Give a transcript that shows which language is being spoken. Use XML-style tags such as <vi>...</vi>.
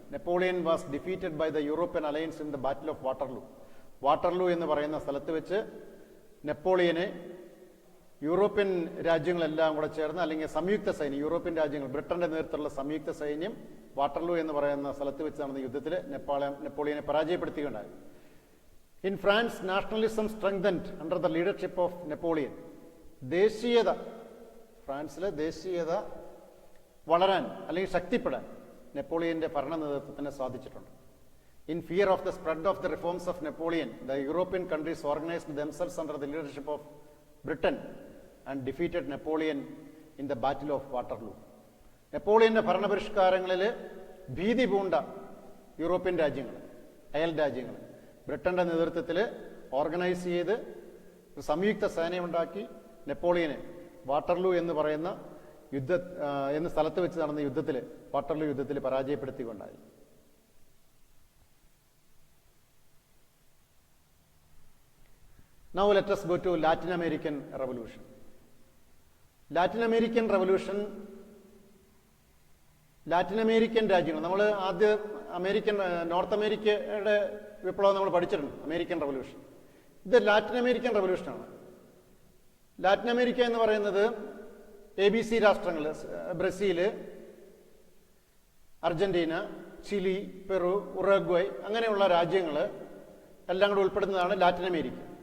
<en>Napoleon was defeated by the European alliance in the battle of Waterloo.</en> <ml>Waterloo എന്ന് പറയുന്ന സ്ഥലത്ത് വെച്ച് നെപ്പോളിയനെ European രാജ്യങ്ങളെല്ലാം കൂടെ ചേർന്ന്, അല്ലെങ്കിൽ സംയുക്ത സൈന്യം, യൂറോപ്യൻ രാജ്യങ്ങൾ, ബ്രിട്ടന്റെ നേതൃത്വത്തിലുള്ള സംയുക്ത സൈന്യം വാട്ടർലൂ എന്ന് പറയുന്ന സ്ഥലത്ത് വെച്ച് നടന്ന യുദ്ധത്തിൽ നെപ്പോളിയനെ പരാജയപ്പെടുത്തുകയുണ്ടായി.</ml> <en>In France, nationalism strengthened under the leadership of Napoleon.</en> <ml>ദേശീയത, ഫ്രാൻസിലെ ദേശീയത വളരാൻ അല്ലെങ്കിൽ ശക്തിപ്പെടാൻ നെപ്പോളിയൻ്റെ ഭരണ നേതൃത്വത്തിന് സാധിച്ചിട്ടുണ്ട്.</ml> <en>In fear of the spread of the reforms of Napoleon, the European countries organized themselves under the leadership of Britain and defeated Napoleon in the Battle of Waterloo.</en> <ml>നെപ്പോളിയൻ്റെ ഭരണപരിഷ്കാരങ്ങളിൽ ഭീതി പൂണ്ട യൂറോപ്യൻ രാജ്യങ്ങൾ, അയൽ രാജ്യങ്ങൾ ബ്രിട്ടൻ്റെ നേതൃത്വത്തിൽ ഓർഗനൈസ് ചെയ്ത് ഒരു സംയുക്ത സേനയുണ്ടാക്കി നെപ്പോളിയനെ വാട്ടർലൂ എന്ന് പറയുന്ന എന്ന സ്ഥലത്ത് വെച്ച് നടന്ന യുദ്ധത്തിൽ, വാട്ടർലൂ യുദ്ധത്തിൽ പരാജയപ്പെടുത്തിക്കൊണ്ടായി.</ml> <en>Now let us go to Latin American Revolution.</en> <ml>Latin American Revolution, Latin American രാജ്യങ്ങൾ, നമ്മൾ ആദ്യം നോർത്ത് അമേരിക്കയുടെ വിപ്ലവം നമ്മൾ പഠിച്ചിട്ടുണ്ട്, അമേരിക്കൻ റവല്യൂഷൻ. ഇത് ലാറ്റിൻ അമേരിക്കൻ റവല്യൂഷനാണ്. ലാറ്റിൻ അമേരിക്ക എന്ന് പറയുന്നത് ABC രാഷ്ട്രങ്ങൾ, ബ്രസീല്, അർജന്റീന, ചിലി, പെറു, ഉറുഗ്വയ് അങ്ങനെയുള്ള രാജ്യങ്ങൾ എല്ലാം കൂടെ ഉൾപ്പെടുന്നതാണ് ലാറ്റിൻ അമേരിക്ക.</ml>